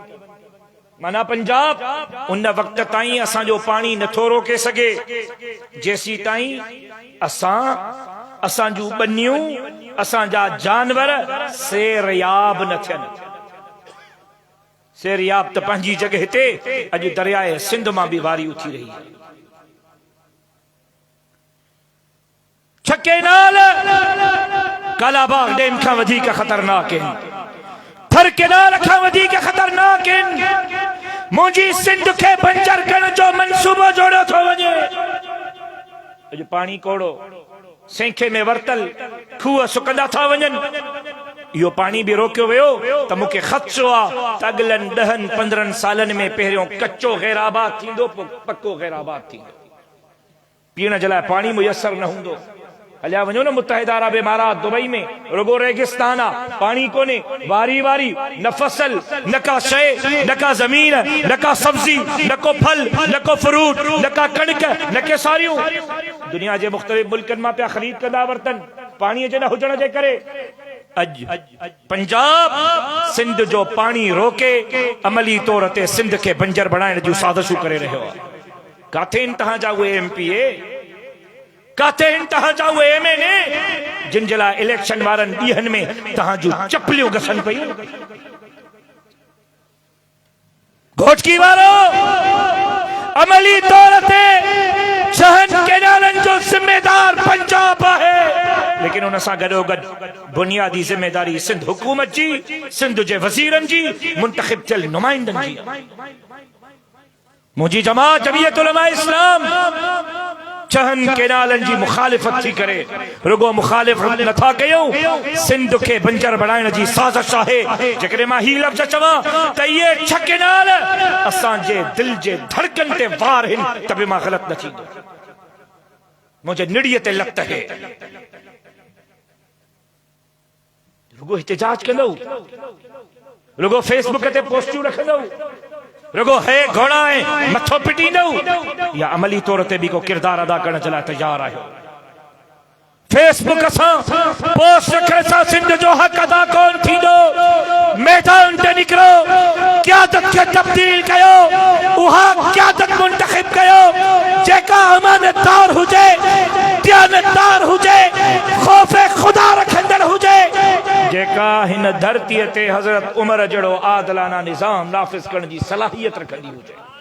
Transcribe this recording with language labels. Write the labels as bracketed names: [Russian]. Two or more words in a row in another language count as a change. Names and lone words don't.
[Sindhi] माना पंजाब उन वक़्त ताईं असांजो पानी नथो रोके सघे जेसी ताईं असांजूं ॿनियूं, असांजा जानवर सेरयाब न थियनि। सेरयाब त पंहिंजी जगह ते अॼु दरियाए सिंध मां भी वारी उथी रही है। छके नाल कालाबाग डैम खां वधीक ख़तरनाक आहिनि, थर केनाल खां वधीक ख़तरनाक आहिनि। मुंहिंजी सिंध खे बंजर करण जो मंसूबो जोड़ियो थो वञे। अॼु पाणी कोड़ो, सेंखे में वरतल खूह सुकंदा था वञनि। इहो पानी भी रोकियो वियो त मूंखे ख़दशो आहे त अॻिलनि 10-15 सालनि में पहिरियों कच्चो गैराबाद थींदो, पोइ पक्को गैराबाद थींदो। पीअण जे लाइ पाणी मुयसर न हूंदो। हलिया वञो न मुत्तहिदा अरब इमारात दुबई में, रुगो रेगिस्तान आहे, पाणी कोन्हे। वारी वारी न फसल, न का शइ, न का ज़मीन, न का सब्जी, न को फल, न को फ्रूट, न का कणिक, न के सारियूं। दुनिया जे मुख़्तलिफ़ मुल्कनि मां पिया ख़रीद कंदा वरतनि पाणीअ जे न हुजण जे करे। अज पंजाब सिंध जो पानी रोके अमली तौर ते सिंध के बंजर बनाने जूं साज़िशूं करे रहियो आहे। काथे तहां जा उहे MPA, काथे तहां जा उहे MNA जिन जे लाइ इलेक्शन वारनि ॾींहनि में तहां जूं चपलियूं घसनि पयूं। घोटकी वारो अमली तौर ते 6 केनालनि जो ज़िम्मेदार पंजाब है, लेकिन उन सां गॾोगॾु बुनियादी ज़िम्मेदारी सिंध हुकूमत जी, सिंध जे वज़ीरनि जी, मुंतखब थियल नुमाइंदनि जी। मुंहिंजी जमात जमीयत उलमा इस्लाम 6 केनालनि जी मुखालिफ़त थी करे रुगो मुखालिफ़त नथा कयूं, सिंध खे बंजर बनाइण जी साज़िश आहे। जेकॾहिं मां ही लफ़्ज़ चवां त इहे 6 केनाल असांजे दिल जे धड़कन ते वार आहिनि त बि मां ग़लति न थींदो। मुंहिंजे निड़ीअ ते लत है, रुगो एहतिजाज कंदो, रुगो फेसबुक ते पोस्टियूं रखंदो, रुगो है घोड़ा है मथो पिटी दो या अमली तौर ते भी को किरदार अदा करने चला तैयार आयो। फेसबुक असां पोस्ट रखे सा सिंध जो हक अदा कौन थी दो मैदान ते निकरो क़यादत के तब्दील कयो उहा क़यादत मुंतखब कयो जेका अमानतदार हुजे दयानतदार हुजे खौफे खुदा रखंदड़ हुजे जेका हिन धरती ते हजरत उमर जड़ो आदलाना निजाम नाफिज करण जी सलाहियत रखंदी हुजे।